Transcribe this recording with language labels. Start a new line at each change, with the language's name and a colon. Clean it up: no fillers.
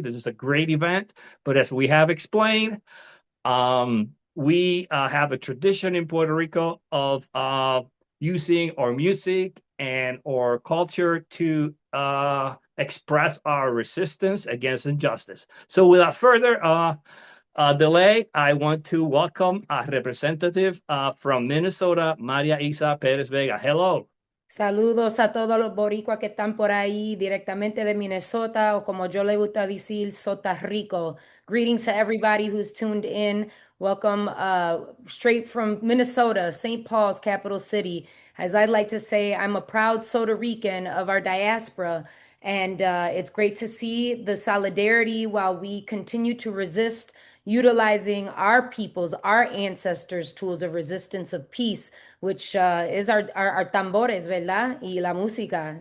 English: This is a great event. But as we have explained, we have a tradition in Puerto Rico of using our music and our culture to express our resistance against injustice. So without further delay, I want to welcome a representative from Minnesota, Maria Isa Perez-Vega. Hello.
Spanish: Saludos a todos los boricuas que están por ahí directamente de Minnesota, o como yo le gusta decir, Sota Rico.
English: Greetings to everybody who's tuned in. Welcome straight from Minnesota, St. Paul's capital city. As I'd like to say, I'm a proud Puerto Rican of our diaspora, and it's great to see the solidarity while we continue to resist, utilizing our people's, our ancestors' tools of resistance of peace, which is our tambores,
Spanish: ¿verdad? Y la música.